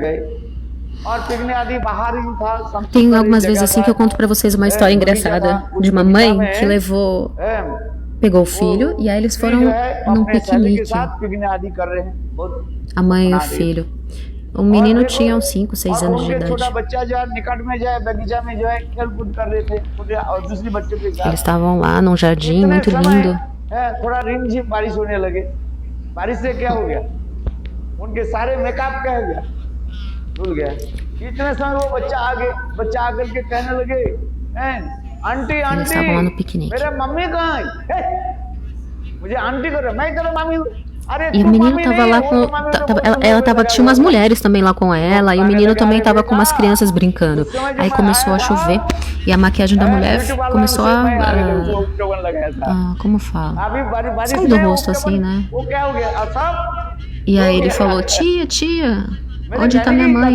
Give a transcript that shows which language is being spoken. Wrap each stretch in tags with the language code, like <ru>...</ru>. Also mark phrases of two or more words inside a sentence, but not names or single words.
<pt>Tem algumas vezes assim que eu conto pra vocês uma história engraçada de uma mãe que pegou o filho e aí eles foram num piquenique. A mãe e o filho. O menino tinha uns 5, 6 anos de idade. Eles estavam lá num jardim muito lindo.</pt> <hi>थोड़ा रिमझिम बारिश होने लगे, बारिश से क्या हो गया, उनके सारे मेकअप कह गया, धुल गया। इतने समय वो बच्चा आकर के कहने लगे, आंटी आंटी मेरा मम्मी कहाँ है? मुझे आंटी कर रहा, मैं तेरा मम्मी हूँ।</hi> <pt>E o menino tava lá com... tinha umas mulheres também lá com ela, e o menino também tava com umas crianças brincando. Aí começou a chover, e a maquiagem da mulher começou como fala? Sai do rosto assim, né? E aí ele falou, tia, onde tá minha mãe?</pt>